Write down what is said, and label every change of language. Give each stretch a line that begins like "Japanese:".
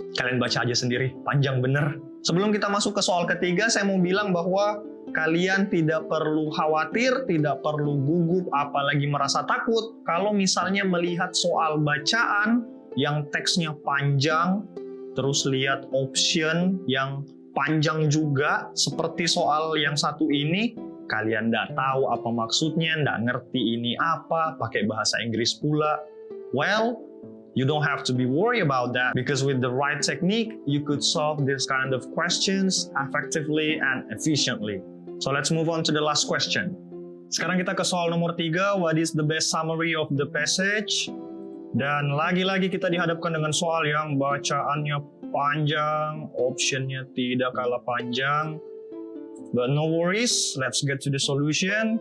Indonesian: Kalian baca aja sendiri, panjang bener. Sebelum kita masuk ke soal ketiga, saya mau bilang bahwa kalian tidak perlu khawatir, tidak perlu gugup, apalagi merasa takut kalau misalnya melihat soal bacaan yang teksnya panjang, terus lihat option yang panjang juga, seperti soal yang satu ini, kalian nggak tahu apa maksudnya, nggak ngerti ini apa, pakai bahasa Inggris pula.
English: Well, you don't have to be worried about that, because with the right technique, you could solve this kind of questions effectively and efficiently. So let's move on to the last question.
Indonesian: Sekarang kita ke soal nomor 3,
English: what is the best summary of the passage?
Indonesian: Dan lagi-lagi kita dihadapkan dengan soal yang bacaannya panjang, optionnya tidak kalah panjang.
English: But no worries, let's get to the solution.